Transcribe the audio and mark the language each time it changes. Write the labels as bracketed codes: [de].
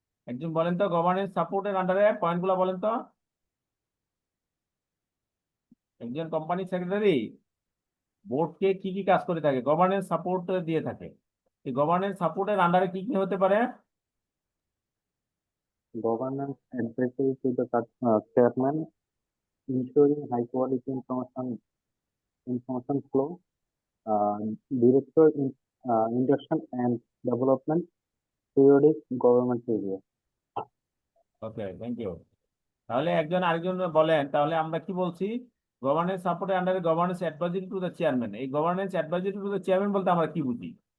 [bn] একজন বলেন তো গভর্নেন্স সাপোর্টের আন্ডারে পয়েন্টগুলো বলেন তো। একজন কোম্পানি সেক্রেটারি বোর্ডকে কি কি কাজ করে থাকে? গভর্নেন্স সাপোর্ট দিয়ে থাকে। এই গভর্নেন্স সাপোর্টের আন্ডারে কি কি হতে পারে? [en] Governance advisory to the chairman, ensuring high quality information flow, uh, director induction and development, periodic government review. Okay, thank you. [bn] তাহলে একজন আরেকজন বলেন, তাহলে আমরা কি বলছি? গভর্নেন্স সাপোর্টের আন্ডারে [en] Governance advisory to the chairman. [bn] এই [en] governance advisory to the chairman [bn] বলতে আমরা কি বুঝি?